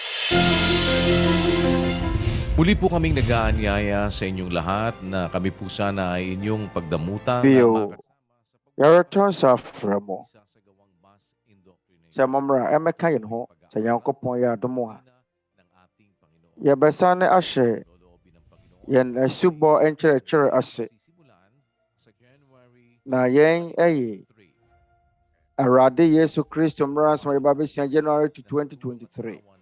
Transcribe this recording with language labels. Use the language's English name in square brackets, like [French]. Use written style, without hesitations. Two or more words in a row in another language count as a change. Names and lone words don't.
[Filipino] Muli po kaming nag-aanyaya sa inyong lahat na kami po sana ay inyong pagdamutan. [Akan] Bio, yɛreto sa afrɛ mo. Sɛ mmɔmmra ɛmɛka yɛn ho, sɛ Onyankopɔn yɛ adom a, yɛbɛsane ahyɛ yɛn asubɔ nkyerɛkyerɛ ase. Na yɛn ɛyɛ Awurade Yesu Kristo Mmara Nsɛm a yɛbɛhyɛ January to 2023.